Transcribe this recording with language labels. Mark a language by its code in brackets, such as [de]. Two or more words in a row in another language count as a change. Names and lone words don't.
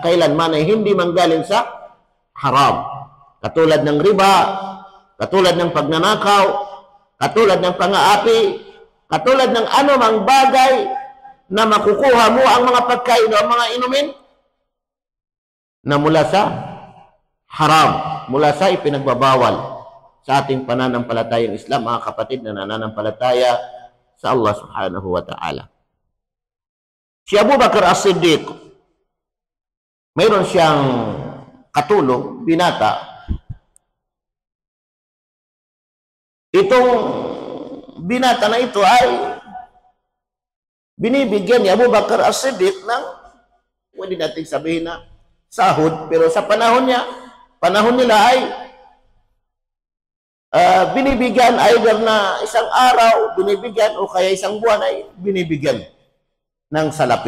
[tl] Kailanman ay hindi manggaling sa haram. Katulad ng riba, katulad ng pagnanakaw, katulad ng pang-aapi, katulad ng anumang bagay na makukuha mo ang mga pagkain o ang mga inumin na mula sa haram, mula sa ipinagbabawal sa ating pananampalatayang Islam, mga kapatid na nananampalataya sa Allah [ar] سبحانه وتعالى. [tl] Si Abu Bakar As-Siddiq, mayroon siyang katulong, binata. Itong binata na ito ay binibigyan ni Abu Bakar As-Siddiq ng, pwede natin sabihin na sahod, pero sa panahon nila ay binibigyan either na isang araw, binibigyan, o kaya isang buwan ay binibigyan ng salapi.